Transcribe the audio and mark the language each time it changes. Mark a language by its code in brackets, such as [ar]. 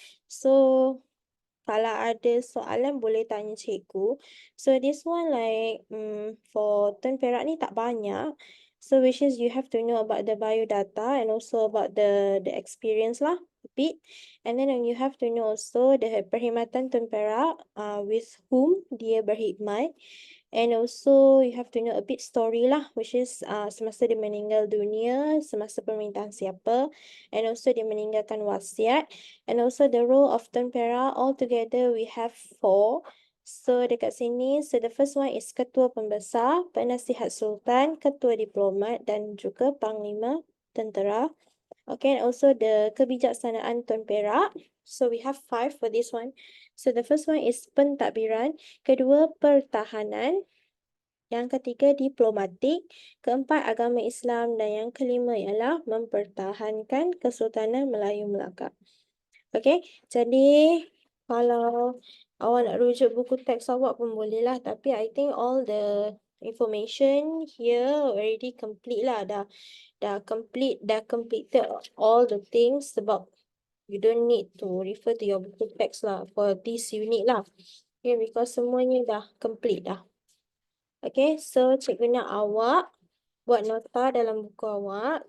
[ms] So kalau ada soalan boleh tanya cikgu. [en] So this one like for Tun Perak [ms] ni tak banyak. [en] So which is you have to know about the biodata and also about the experience lah a bit. And then you have to know also the perkhidmatan Tun Perak with whom [ms] dia berkhidmat. [en] And also you have to know a bit story lah, which is [ms] semasa dia meninggal dunia, semasa pemerintahan siapa, [en] and also [ms] dia meninggalkan wasiat, [en] and also the role of Tun Perak. Altogether we have 4. So [ms] dekat sini, [en] so the first one is Ketua Pembesar, Penasihat Sultan, Ketua Diplomat dan juga Panglima Tentera. And also the kebijaksanaan Tun Perak. So we have 5 for this one. So the first one is [ms] pentadbiran, kedua pertahanan, yang ketiga diplomatik, keempat agama Islam dan yang kelima ialah mempertahankan Kesultanan Melayu Melaka. Jadi kalau awak nak rujuk buku teks awak pun boleh lah, tapi [en] I think all the information here already complete lah, dah completed all the things, [ms] sebab [en] you don't need to refer to your [ms] buku teks [en] lah for this unit lah. Because [ms] semuanya dah [en] complete [ms] dah. So cikgu nak awak buat nota dalam buku awak.